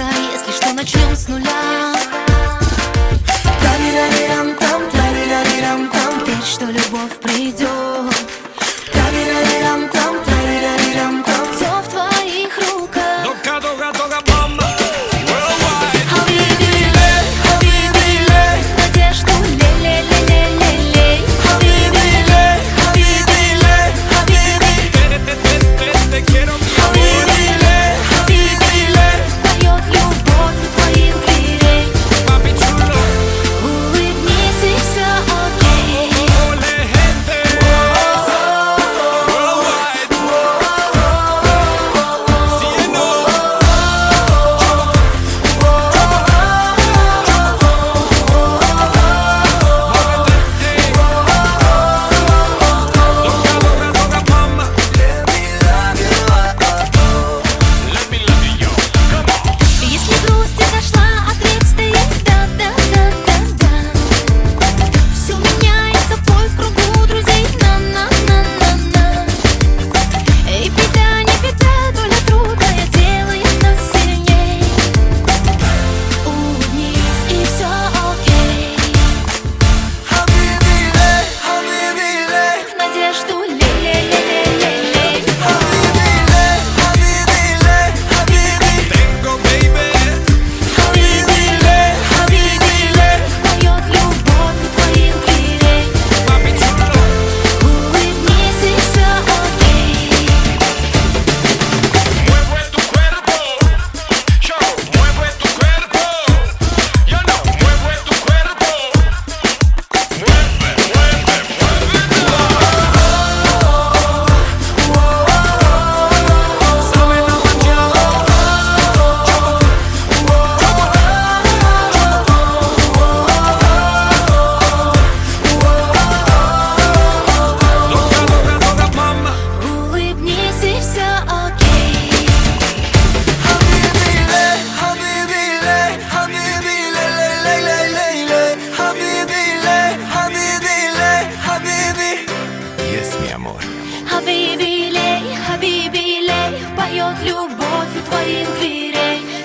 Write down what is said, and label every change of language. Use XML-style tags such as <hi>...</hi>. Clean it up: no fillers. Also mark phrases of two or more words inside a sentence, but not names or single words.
<ru>Если что, начнем с нуля. Тарирарирам-там, тарирарирам-там, верь, что любовь придет. Тарирарирам-там, тарирарирам-там, все в твоих руках. Дога, дога, дога, мама.</ru> <en>Worldwide.</en> <ar>حبيبي لي، حبيبي لي,</ar> <ru>надежду лей-лей-лей-лей-лей.</ru> <ar>حبيبي لي، حبيبي لي، حبيبي.</ar> <es>Te quiero, mi amor.</es> <ar>حبيبي لي,</ar> <ru>поет любовь у твоих дверей.</ru> <es>Papi chulo.</es> <ru>Улыбнись и все окей.</ru> <es>Ole, gente. Worldwide. Cielo. Dога, dога, dога, mama.</es> <en>Let me love you, come on.</en> <ru>Если грусть изошла, ответ стоит да-да-да-да-да. Все меняется, бой в кругу друзей, на-на-на-на-на. Эй, беда, не беда, доля трудная делает нас сильней. Улыбнись и все окей.</ru> <ar>حبيبي لي، حبيبي لي,</ar> <ru>Надежду лей-лей-лей-лей-лей.</ru> <ar>حبيبي لي، حبيبي لي، حبيبي.</ar> <es>Tengo, baby.</es> <ar>حبيبي لي، حبيبي لي,</ar> <ru>поет любовь у твоих дверей.</ru> <es>Papi chulo.</es> <ru>Улыбнись и все окей.</ru> <es>Mueve tu cuerpo, yo, mueve tu cuerpo, yo no, mueve tu cuerpo, mueve, mueve, muévelo. Sabe la mañana, Dога, dога, dога, mama.</es> <ru>Улыбнись и все окей.</ru> <ar>حبيبي لي، حبيبي لي، حبيبي لي، لي، لي، لي، لي، لي. حبيبي لي، حبيبي لي، حبيبي.</ar> <es>Yes, mi amor.</es> <ar>حبيبي لي,</ar> <ru>поет любовь у твоих дверей.</ru>